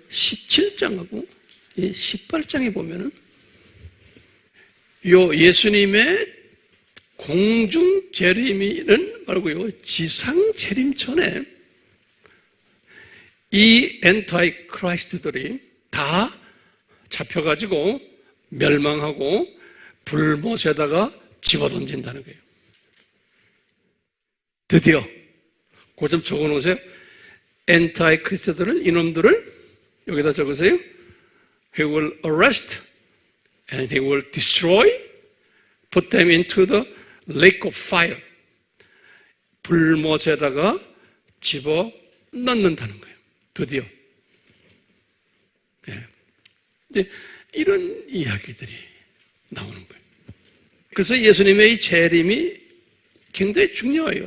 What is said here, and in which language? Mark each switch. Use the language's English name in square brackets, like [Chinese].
[Korean] 17장하고 18장에 보면은 요 예수님의 공중 재림이는 말고요, 지상 재림 전에 이 엔타이 크라이스트들이 다 잡혀가지고 멸망하고 불못에다가 집어던진다는 거예요. 드디어 그 좀 적어놓으세요. 엔타이 크리스트들은 이놈들을 여기다 적으세요. [English] He will arrest and he will destroy, put them into the lake of fire. [Korean] 불못에다가 집어넣는다는 거예요. 드디어. 네. 근데 이런 이야기들이 나오는 거예요. 그래서 예수님의 이 재림이 굉장히 중요해요.